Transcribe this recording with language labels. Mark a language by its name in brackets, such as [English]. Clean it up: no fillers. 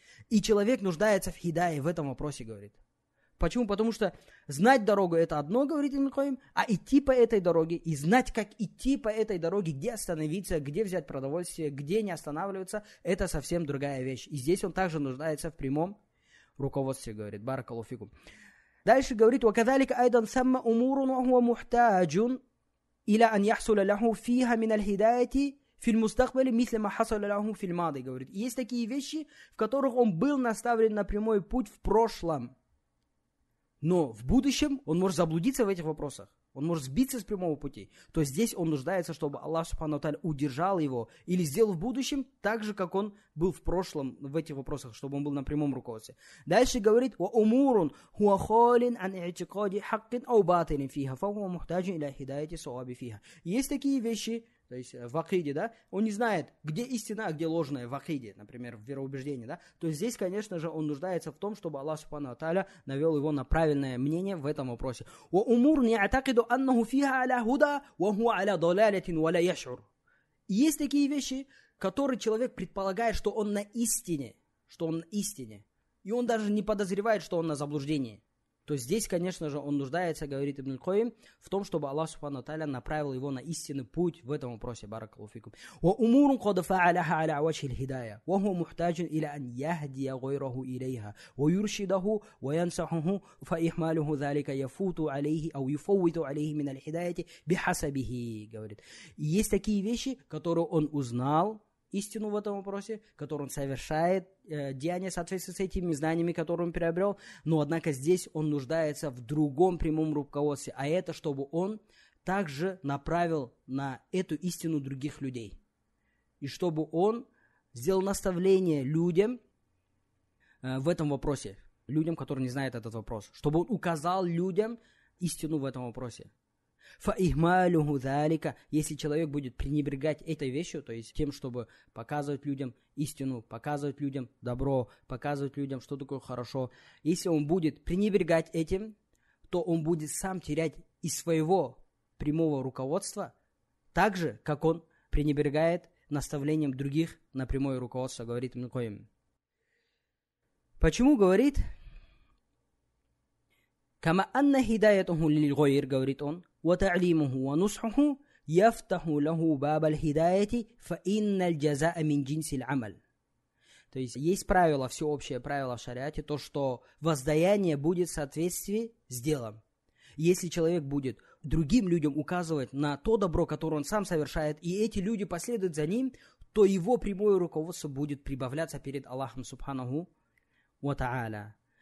[Russian] И человек нуждается в хидае в этом вопросе, говорит. Почему? Потому что знать дорогу это одно, говорит Ибн Кайим, а идти по этой дороге и знать, как идти по этой дороге, где остановиться, где взять продовольствие, где не останавливаться, это совсем другая вещь. И здесь он также нуждается в прямом руководстве, говорит. [Arabic] Баракаллаху фикум. [Russian] Дальше говорит, [Arabic] وَكَذَلِكَ أَيْضًا ثَمَّ أُمُورٌ وَهُوَ مُحْتَاجٌ إلى أن يحصل له فيها من الهداية في المستقبل مثل ما حصل له في الماضي, [Russian] говорит. И есть такие вещи, в которых он был наставлен на прямой путь в прошлом. Но в будущем он может заблудиться в этих вопросах. Он может сбиться с прямого пути. То есть здесь он нуждается, чтобы Аллах Субхану ва Тааля удержал его или сделал в будущем так же, как он был в прошлом в этих вопросах, чтобы он был на прямом руководстве. Дальше говорит, [Arabic] وَأُمُورٌ هُوَ خَالٍ عَنْ اِعْتِقَادِ حَقٍ أَوْ بَاطِلٍ فِيهَا فَهُوَ مُحْتَاجٌ إِلَى هِدَايَةِ صَوَابِ فِيهَا. [Russian] Есть такие вещи, то есть в акиде, да, он не знает, где истина, а где ложная в акиде, например, в вероубеждении, да, то есть здесь, конечно же, он нуждается в том, чтобы Аллах Субхану ва Тааля навел его на правильное мнение в этом вопросе. [Arabic] وَأُمُورٌ يَعْتَقِدُ أَنَّهُ فِيهَا عَلَى هُدَى وَهُوَ عَلَى ضَلَالَةٍ وَلَا يَشْعُرُ. [Russian] Есть такие вещи, которые человек предполагает, что он на истине, и он даже не подозревает, что он на заблуждении. То здесь, конечно же, он нуждается, говорит Ибн аль-Кайим, в том, чтобы Аллах Субхану ва Тааля направил его на истинный путь в этом вопросе. [Arabic] Баракаллаху фикум. وأمور قد فعلها على وجه الهداية وهو محتاج إلى أن يهدي غيره إليها ويرشده وينصحه فإهماله ذلك يفوت عليه أو يفوت عليه من الهداية بحسبه. [Russian] Говорит. Есть такие вещи, которые он узнал, истину в этом вопросе, который он совершает, деяния в соответствии с этими знаниями, которые он приобрел, но однако здесь он нуждается в другом прямом руководстве, а это, чтобы он также направил на эту истину других людей. И чтобы он сделал наставление людям в этом вопросе, людям, которые не знают этот вопрос, чтобы он указал людям истину в этом вопросе. [Arabic] فَإِهْمَالُهُ ذَلِكَ. [Russian] Если человек будет пренебрегать этой вещью, то есть тем, чтобы показывать людям истину, показывать людям добро, показывать людям, что такое хорошо, если он будет пренебрегать этим, то он будет сам терять из своего прямого руководства, так же, как он пренебрегает наставлением других на прямое руководство, говорит Ибн аль-Кайим. Почему говорит? [Arabic] «Кама анна хидаятуху лиль-гайр», [Russian] говорит он, [Arabic] وتعليمه ونصحه يفتح له باب الهداية فإن الجزاء من جنس العمل. [Russian] То есть правило, всеобщее правило в шариате, то, что воздаяние будет в соответствии с делом. Если человек будет другим людям указывать на то добро, которое он сам совершает, и эти люди последуют за ним, то его прямое руководство будет прибавляться перед Аллахом Субханаху ва Тааля.